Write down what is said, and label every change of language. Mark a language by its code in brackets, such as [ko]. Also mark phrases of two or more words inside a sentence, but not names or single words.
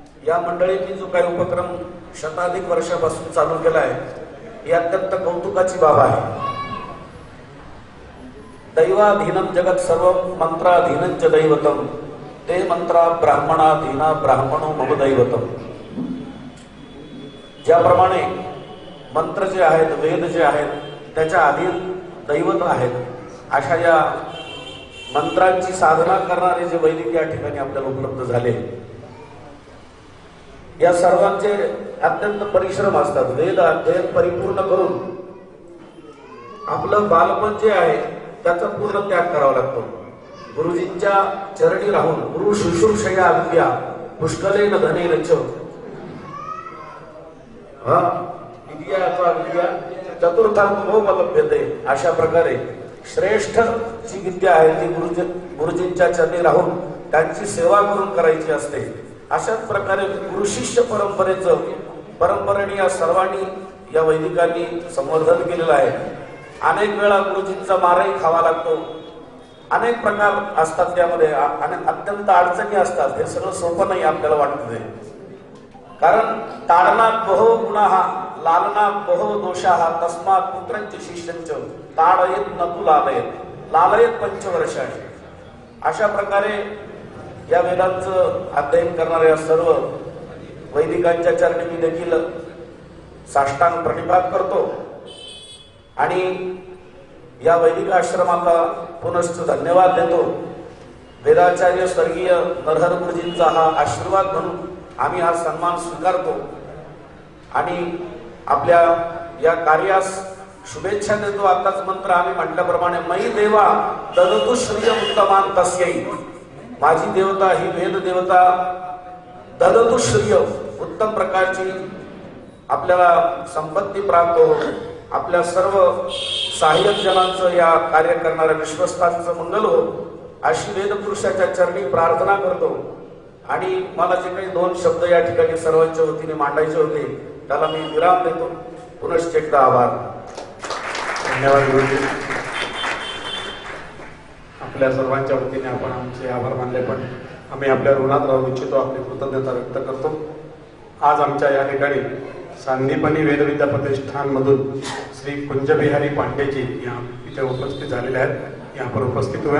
[mr] या मंडळींनी जो काही उपक्रम शताधिक वर्षापासून चालू केला आहे ही अत्यंत कौतुकाची बाब आहे. [sa] दैवाधीनम जगत सर्व मंत्राधीनंच दैवतम ते मंत्रा ब्राह्मणाधीना ब्राह्मणो मम दैवतम. [mr] ज्याप्रमाणे मंत्र जे आहेत, वेद जे आहेत त्याच्या अधीन दैवत आहेत, अशा या मंत्रांची साधना करणारे जे वैदिक या ठिकाणी आपल्याला उपलब्ध झाले, या सर्वांचे अत्यंत परिश्रम असतात. वेद अध्ययन परिपूर्ण करून आपलं बालपण जे आहे त्याचा पूर्ण त्याग करावा लागतो. गुरुजींच्या चरणी राहून [sa] गुरु शुश्रूषया विद्या पुष्कलेन धनेरच विद्या अथवा विद्या चतुर्थात्मोपलभ्यते. [mr] अशा प्रकारे श्रेष्ठ जी विद्या आहे ती गुरुजींच्या चरणी राहून त्यांची सेवा करून करायची असते. अशाच प्रकारे गुरु शिष्य परंपरेने या सर्वांनी या वैदिकांनी संवर्धन केलेलं आहे. अनेक वेळा गुरुजींचा मारही खावा लागतो, अनेक प्रकार असतात त्यामध्ये आणि अत्यंत अडचणी असतात. हे सगळं सोपं नाही आपल्याला वाटत आहे, कारण [sa] ताडनात बहो गुणाः लालनात बहो दोषाः तस्मात् पुत्रंच शिष्यंच ताडयेत नतु लालयेत पंचवर्षांनी. [mr] अशा प्रकारे या वेदांचं अध्ययन करणाऱ्या सर्व वैदिकांच्या चरणी मी देखील साष्टांग प्रणिपात करतो आणि या वैदिक आश्रमाला पुनश्च धन्यवाद देतो. वेदाचार्य स्वर्गीय नरहर गुरुजींचा हा आशीर्वाद म्हणून आम्ही हा सन्मान स्वीकारतो आणि आपल्या या कार्यास शुभेच्छा देतो. आताच मंत्र आम्ही म्हटल्याप्रमाणे [sa] मयी देवा ददतु श्रिय उत्तमान तस्यै. [mr] माझी देवता ही वेद देवता [sa] ददतु श्रिय [mr] उत्तम प्रकारची आपल्याला संपत्ती प्राप्त हो. आपल्या सर्व सहाय्यक जनांचं या कार्य करणाऱ्या विश्वस्तांचं मंगल हो अशी वेदपुरुषाच्या चरणी प्रार्थना करतो. आणि मला जे काही 2 शब्द या ठिकाणी सर्वांच्या वतीने मांडायचे होते त्याला मी विराम देतो. पुनश्च एकदा आभार. धन्यवाद गुरुजी. आपल्या सर्वांच्या वतीने आपण आमचे आभार मानले, पण आम्ही आपल्या ऋणात राहू इच्छितो, आपली कृतज्ञता व्यक्त करतो. आज आमच्या या ठिकाणी सांदीपनी वेदविद्या प्रतिष्ठानमधून श्री कुंजबिहारी पांडे जी यहाँ इथे उपस्थित झालेले आहेत. [hi] यहाँ पर उपस्थित हुए.